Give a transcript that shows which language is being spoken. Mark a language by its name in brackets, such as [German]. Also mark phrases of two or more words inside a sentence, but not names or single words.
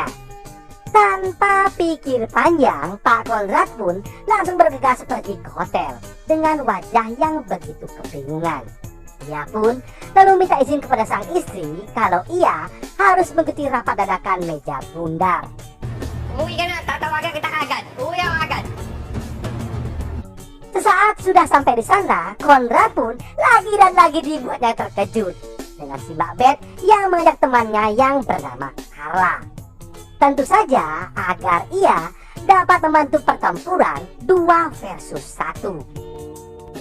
[Indonesian] Tanpa pikir panjang, Pak Konrad pun langsung bergegas pergi ke hotel dengan wajah yang begitu kebingungan. Ia pun lalu minta izin kepada sang istri kalau ia harus mengikuti rapat dadakan meja bundar. [Filipino] Umuwi ka na, tatawagan kita agad. Uwi ako agad. [Indonesian] Sesaat sudah sampai di sana, Konrad pun lagi dan lagi dibuatnya terkejut dengan si Mbak Bet yang mengajak temannya yang bernama Carla. Tentu saja agar ia dapat membantu pertempuran 2 versus 1.